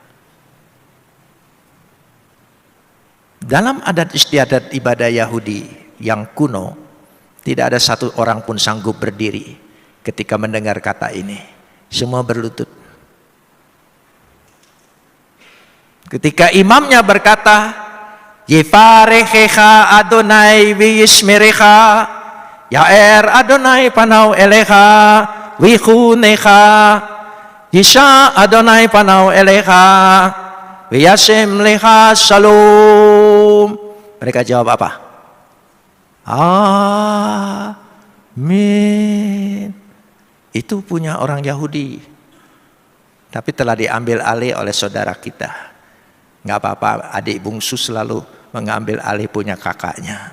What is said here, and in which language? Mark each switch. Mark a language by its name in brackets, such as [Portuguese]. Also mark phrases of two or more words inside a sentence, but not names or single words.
[Indonesian] Dalam adat istiadat ibadah Yahudi yang kuno, tidak ada satu orang pun sanggup berdiri ketika mendengar kata ini. Semua berlutut. Ketika imamnya berkata, [Hebrew] יברכך אדני וישמרך יאר אדני פניו אליך ויחנך ישא אדני פניו אליך וישם לך שלום. [Indonesian] Mereka jawab apa? Amin. Itu punya orang Yahudi, tapi telah diambil alih oleh saudara kita. Nggak apa-apa, adik bungsu selalu mengambil alih punya kakaknya.